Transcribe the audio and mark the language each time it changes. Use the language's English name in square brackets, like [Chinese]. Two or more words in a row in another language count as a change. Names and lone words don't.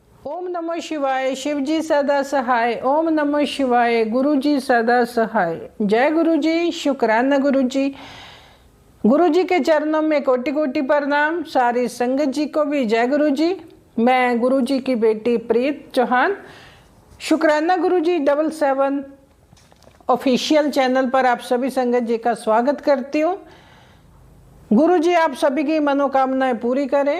[Sanskrit] ओम नमः शिवाय। [Hindi] शिव जी सदा सहाय। [Sanskrit] ओम नमः शिवाय। [Hindi] गुरु जी सदा सहाय। जय गुरु जी। शुक्राना गुरु जी। गुरु जी के चरणों में कोटि कोटि प्रणाम। सारी संगत जी को भी जय गुरु जी। मैं गुरु जी की बेटी प्रीत चौहान, शुक्राना गुरु जी 77 [English] official channel [Hindi] पर आप सभी संगत जी का स्वागत करती हूँ। गुरु जी आप सभी की मनोकामनाएं पूरी करें।